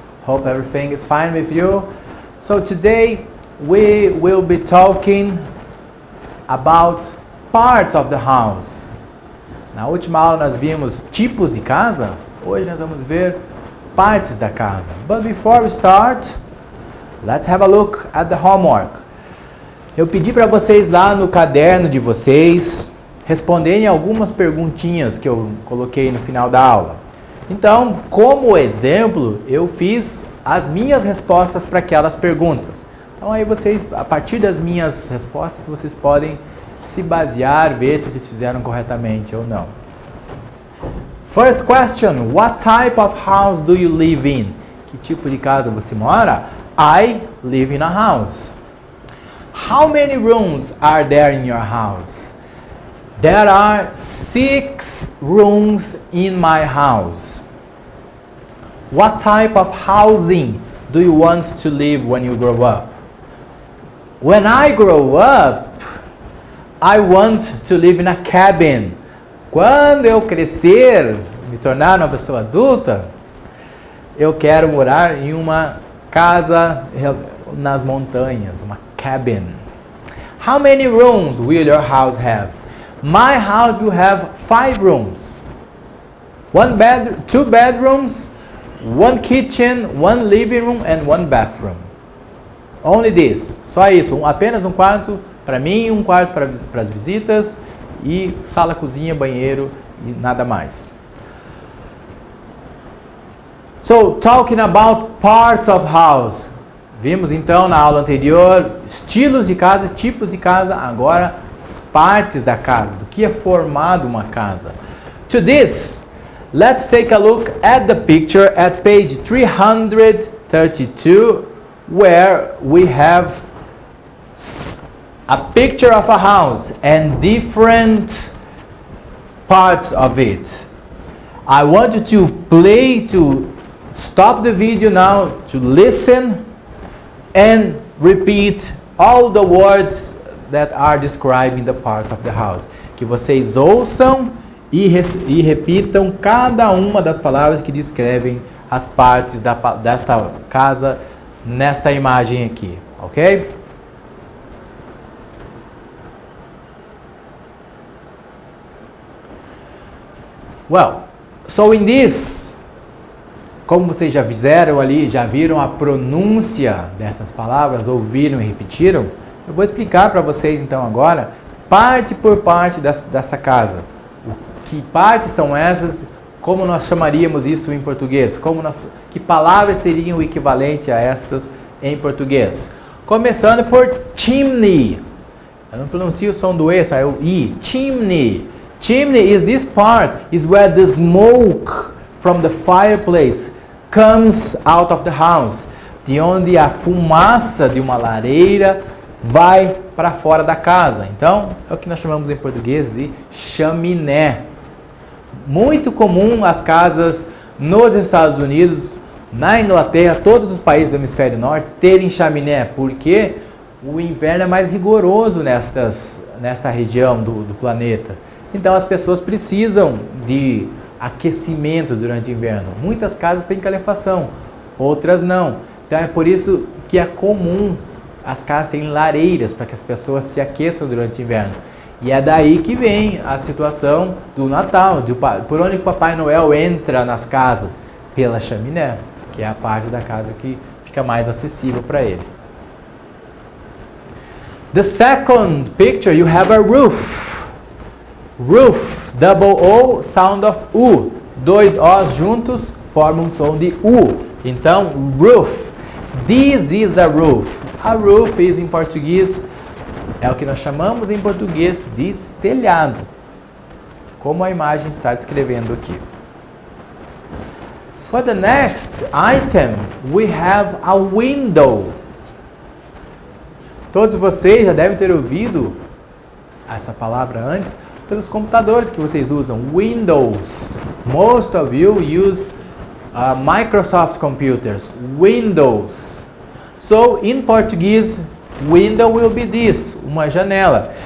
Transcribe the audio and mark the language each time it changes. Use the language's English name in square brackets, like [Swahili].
[English] Hope everything is fine with you. So today we will be talking about parts of the house. [Portuguese] Na última aula nós vimos tipos de casa. Hoje nós vamos ver partes da casa. [English] But before we start, let's have a look at the homework. [Portuguese] Eu pedi para vocês lá no caderno de vocês responderem algumas perguntinhas que eu coloquei no final da aula. Então, como exemplo, eu fiz as minhas respostas para aquelas perguntas. Então aí vocês, a partir das minhas respostas, vocês podem se basear, ver se vocês fizeram corretamente ou não. [English] First question, what type of house do you live in? [Portuguese] Que tipo de casa você mora? [English] I live in a house. How many rooms are there in your house? There are 6 rooms in my house. What type of housing do you want to live when you grow up? When I grow up, I want to live in a cabin. [Portuguese] Quando eu crescer, me tornar uma pessoa adulta, eu quero morar em uma casa nas montanhas, uma cabin. [English] How many rooms will your house have? My house will have 5 rooms. 2 bedrooms, 1 kitchen, 1 living room and 1 bathroom. Only this. [Portuguese] Só isso. Apenas um quarto para mim, um quarto para as visitas e sala, cozinha, banheiro e nada mais. [English] So, talking about parts of house. [Portuguese] Vimos então na aula anterior estilos de casa, tipos de casa, agora as partes da casa, do que é formado uma casa. [English] To this, let's take a look at the picture at page 332, where we have a picture of a house and different parts of it. I want you to stop the video now, to listen and repeat all the words that are describing the parts of the house. [Portuguese] Que vocês ouçam e repitam cada uma das palavras que descrevem as partes desta casa nesta imagem aqui, ok? [English] Well, so in this, [Portuguese] como vocês já fizeram ali, já viram a pronúncia dessas palavras, ouviram e repetiram, eu vou explicar para vocês então agora, parte por parte dessa casa. Que partes são essas? Como nós chamaríamos isso em português? Que palavras seriam o equivalente a essas em português? Começando por chimney. Eu não pronuncio o som do E, sai o I. [English] Chimney. Chimney is this part, is where the smoke from the fireplace comes out of the house. [Portuguese] De onde a fumaça de uma lareira vai para fora da casa. Então, é o que nós chamamos em português de chaminé. Muito comum as casas nos Estados Unidos, na Inglaterra, todos os países do hemisfério norte terem chaminé, porque o inverno é mais rigoroso nesta região do planeta. Então as pessoas precisam de aquecimento durante o inverno. Muitas casas têm calefação, outras não. Então é por isso que é comum as casas terem lareiras para que as pessoas se aqueçam durante o inverno. E é daí que vem a situação do Natal, por onde o Papai Noel entra nas casas? Pela chaminé, que é a parte da casa que fica mais acessível para ele. [English] The second picture, you have a roof. Roof, double O, sound of U. 2 O's [Portuguese] juntos formam o som de U. [English] Então, roof. This is a roof. A roof is [Portuguese] em português, é o que nós chamamos em português de telhado. Como a imagem está descrevendo aqui. [English] For the next item, we have a window. [Portuguese] Todos vocês já devem ter ouvido essa palavra antes pelos computadores que vocês usam. [English] Windows. Most of you use Microsoft computers. Windows. So, in Portuguese, window will be this, [Portuguese] uma janela.